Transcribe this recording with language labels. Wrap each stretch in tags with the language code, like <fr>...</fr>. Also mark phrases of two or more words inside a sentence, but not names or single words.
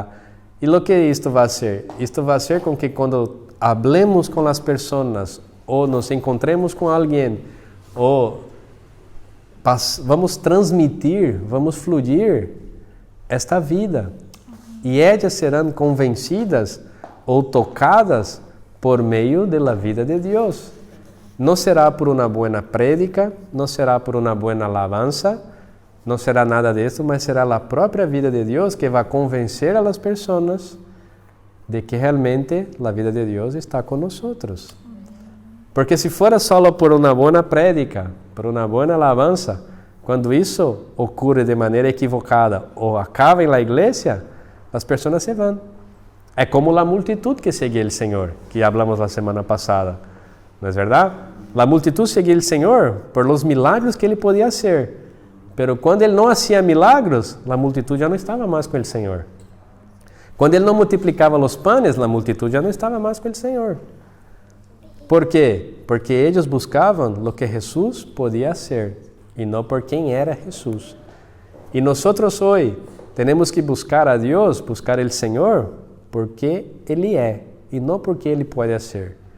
<es>¿Y lo que esto va a hacer? Esto va a hacer con que cuando hablemos con las personas, o nos encontremos con alguien, o</es> <pt>vamos transmitir, vamos fluir</pt> <es>esta vida.</es> <pt>E ellas serão convencidas ou tocadas por meio da vida de Deus. Não será por uma boa prédica, não será por uma boa alabanza, não será nada disso, mas será a própria vida de Deus que vai convencer</pt> <es>a las</es> <pt>pessoas de que realmente a vida de Deus está com nós. Porque se fora só por uma boa prédica, por uma boa alabanza, quando isso ocorre de maneira equivocada ou acaba na igreja, as pessoas se vão. É como a multitud que seguia o Senhor, que hablamos a semana passada. Não é verdade? A multitud seguia o Senhor</pt> <es>por los milagros</es> <pt>que ele podia fazer. Pero quando ele não hacía milagros, a multitud já não estava mais com o Senhor. Quando ele não multiplicava os panes, a multitud já não estava mais com o Senhor. ¿Por quê? Porque eles buscavam o que Jesus podia ser e não por quem era Jesus. E nós hoje temos que buscar a Deus, buscar o Senhor, porque Ele é e não porque Ele pode ser.</pt>